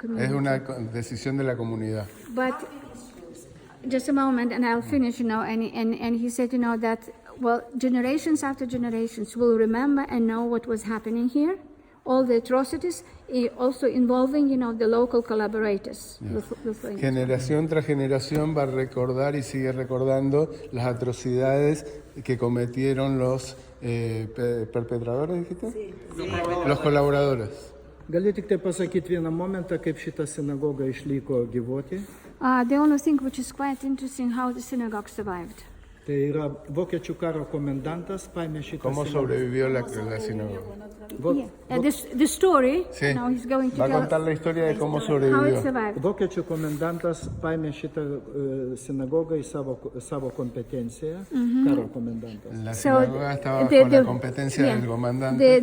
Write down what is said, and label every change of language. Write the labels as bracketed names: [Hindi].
[Spanish] Es una decisión de la comunidad. [English] But just a moment, and I'll finish. And he said, that generations after generations will remember and know what was happening here, all the atrocities, also involving, the local collaborators. [Spanish] Generación tras generación va a recordar y sigue recordando las atrocidades que cometieron los perpetradores, ¿dijiste? Sí. Los colaboradores. [Lithuanian] Galiu tik tai pasakyti vieną momentą, kaip šita sinagoga išliko gyvuoti. [English] The only thing which is quite interesting, how the synagogue survived. [Lithuanian] Tai yra vokiečių karo komendantas paėmė šitą [Spanish] ¿Cómo sobrevivió la sinagoga? [English] The story, [Spanish] sí. [English] He's going to [Spanish] va a contar la historia de cómo sobrevivió. [Lithuanian] Vokiečių komendantas paėmė šitą sinagogą į savo kompetenciją, karo komendantas. [Spanish] La sinagoga estaba bajo la competencia del comandante.